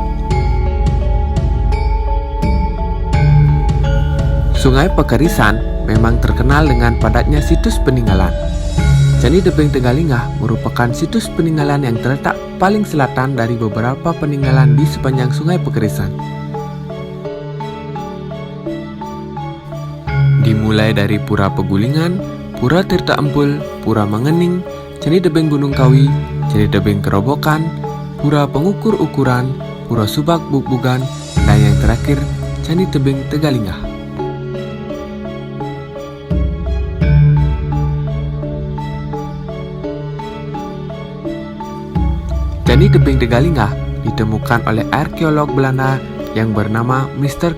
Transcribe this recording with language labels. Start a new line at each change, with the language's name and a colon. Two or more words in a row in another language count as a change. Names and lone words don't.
Indonesian: Sungai Pekerisan memang terkenal dengan padatnya situs peninggalan. Candi Tebing Tegalinga merupakan situs peninggalan yang terletak paling selatan dari beberapa peninggalan di sepanjang Sungai Pekerisan. Dimulai dari Pura Pegulingan, Pura Tirta Empul, Pura Mengening, Candi Tebing Gunung Kawi, Candi Tebing Kerobokan, Pura Pengukur Ukuran, Pura Subak Bukbugan, dan yang terakhir Candi Tebing Tegalinga. Candi Tebing Tegalinga ditemukan oleh arkeolog Belanda yang bernama Mr.